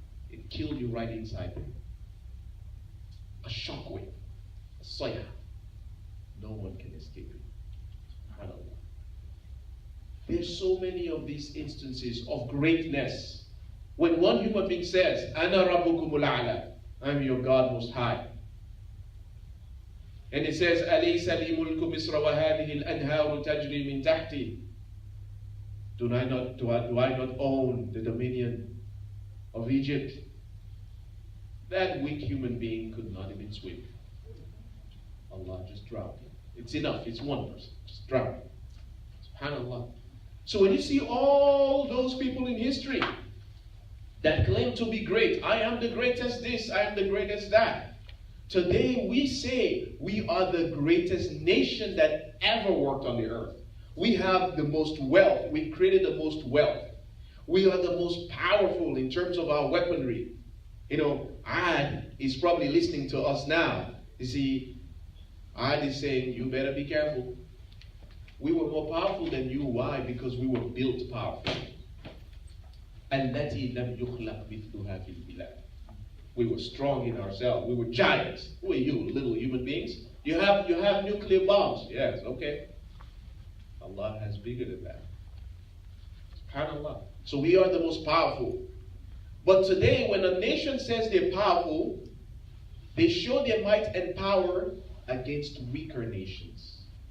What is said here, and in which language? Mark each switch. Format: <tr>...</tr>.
<en>It killed you right inside there. A shockwave, a sayha. No one can escape it. SubhanAllah. There's so many of these instances of greatness. When one human being says,</en> <ar>Ana Rabbukumul A'la,</ar> <en>I'm your God most high. And it says,</en> <ar>أَلَيْسَ لِي مُلْكُ مِصْرَ وَهَذِهِ الْأَنْهَارُ تَجْرِي مِنْ تَحْتِي.</ar> <en>Do I not own the dominion of Egypt? That weak human being could not even swim. Allah just drowned him. It's enough. It's one person. Just drown him. SubhanAllah. So when you see all those people in history that claim to be great, I am the greatest this, I am the greatest that. Today we say we are the greatest nation that ever worked on the earth. We have the most wealth. We've created the most wealth. We are the most powerful in terms of our weaponry. You know, Ad is probably listening to us now. You see, Ad is saying, you better be careful. We were more powerful than you. Why? Because we were built powerful.</en> <ar>التي لم يخلق مثلها في البلاد.</ar> <en>We were strong in ourselves. We were giants. Who are you, little human beings? You have nuclear bombs. Yes, okay. Allah has bigger than that. SubhanAllah. So we are the most powerful. But today, when a nation says they're powerful, they show their might and power against weaker nations.</en>